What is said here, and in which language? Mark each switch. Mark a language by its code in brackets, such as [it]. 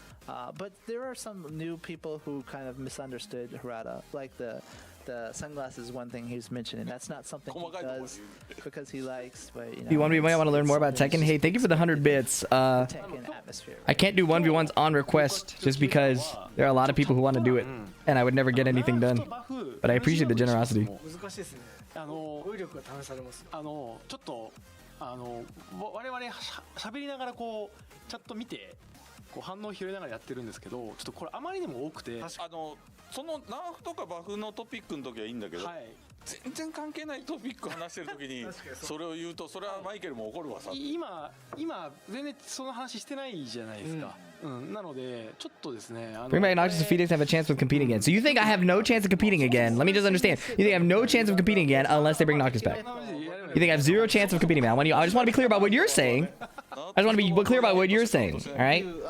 [en] But there are some new people who kind of misunderstood Harada, like the sunglasses is one thing he was mentioning. That's not something he does because he likes, but You might want to learn more about Tekken? Hey, thank you for the 100 bits. Tekken atmosphere. I can't do 1v1s on request just because there are a lot of people who want to do it, and I would never get anything done. But I appreciate the generosity. [ja] 難しいですね語彙力が試されますちょっと我々しゃべりながらこうチャット見てこう反応を拾いながらやってるんですけど、ちょっとこれあまりにも多くて、そのナーフとかバフのトピックの時はいいんだけど、はい、全然関係ないトピック話してる時にそれを言うとそれはマイケルも怒るわさ。今全然その話してないじゃないですか。なのでちょっとですね、 [en] Bring back Noctis and PhiDX have a chance of competing again. So you think I have no chance of competing again? Let me just understand. You think I have no chance of competing again unless they bring Noctis back? You think I have zero chance of competing again? I just want to be clear about what you're saying. I just want to be clear about what you're saying. All right.